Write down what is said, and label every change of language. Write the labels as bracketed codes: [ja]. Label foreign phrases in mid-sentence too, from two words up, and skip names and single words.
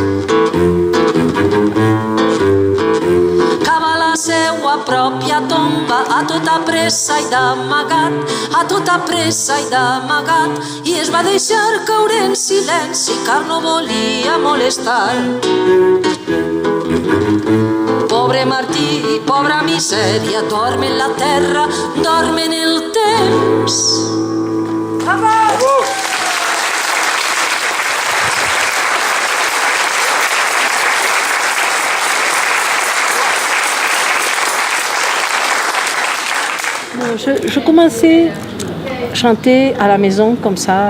[ca] Cava la seua pròpia tomba a tota pressa i d'amagat, a tota pressa i d'amagat, i es va deixar caure en silenci car no volia molestar. Pobre Martí, pobra misèria, dorm en la terra, dorm en el temps. Bravo! [fr] Je commençais à chanter à la maison comme ça.